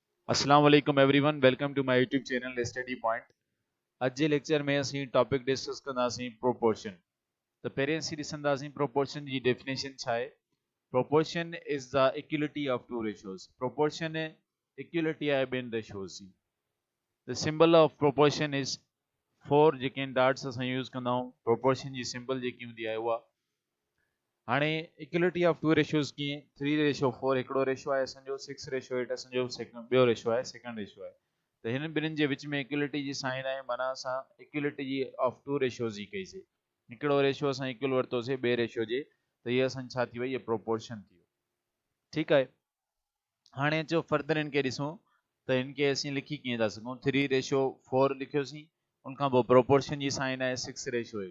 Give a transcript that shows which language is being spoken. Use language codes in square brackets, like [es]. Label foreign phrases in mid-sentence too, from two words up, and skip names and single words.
[ar] السلام عليكم [en] everyone welcome to my YouTube channel Study Point. [sd] अज जे लेक्चर में असीं [en] topic discuss [sd] कंदासीं प्रोपोर्शन। त पहिरें असीं ॾिसंदासीं प्रोपोर्शन जी डेफिनेशन छा आहे। [en] proportion is the equality of two ratios. proportion equality [sd] आहे ॿिनि रेशियोज जी। [en] the symbol of proportion is 4 [sd] जेके डॉट्स असां यूज़ कंदा आहियूं। प्रोपोर्शन जी सिंबल जेकी हूंदी आहे उहा हाणे [en] equality of two ratios [sd] कीअं 3:4 हिकिड़ो रेशियो आहे असांजो, 6:8 असांजो ॿियो रेशियो आहे, [en] second ratio [sd] आहे। त हिन ॿिन्हिनि जे विच में इक्वलिटी जी साइन आहे, माना असां इक्वलिटी जी [en] of two ratios [sd] जी कईसीं। हिकिड़ो रेशियो असां इक्वल वरितोसीं ॿिए रेशियो जे, त हीअ असांजी छा थी वई, इहा प्रोपोर्शन थी वई। ठीकु आहे। हाणे अचो फर्दर हिन खे ॾिसूं त हिन खे असीं लिखी कीअं था सघूं। 3:4 लिखियोसीं, उनखां पोइ प्रोपोर्शन जी साइन आहे 6:8।